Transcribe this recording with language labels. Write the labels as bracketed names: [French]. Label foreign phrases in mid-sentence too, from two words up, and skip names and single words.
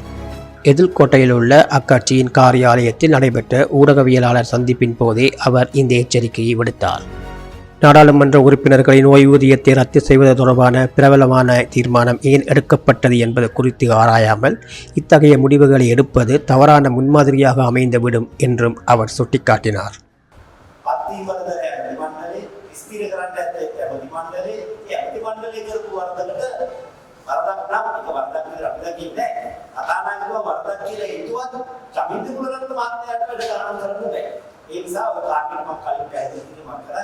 [Tamil] எதிர்கோட்டையில் உள்ள அக்கட்சியின் காரியாலயத்தில் நடைபெற்ற ஊடகவியலாளர் சந்திப்பின் போதே அவர் இந்த எச்சரிக்கையை விடுத்தார். நாடாளுமன்ற உறுப்பினர்களின் ஓய்வூதியத்தை ரத்து செய்வது தொடர்பான பிரபலமான தீர்மானம் ஏன் எடுக்கப்பட்டது என்பது குறித்து ஆராயாமல் இத்தகைய முடிவுகளை எடுப்பது தவறான முன்மாதிரியாக அமைந்துவிடும் என்றும் அவர் சுட்டிக்காட்டினார். [Sinhala] ඒ නිසා ඔය කාර්යයක් මම කලින් පැහැදිලි කිරීමක් කරා.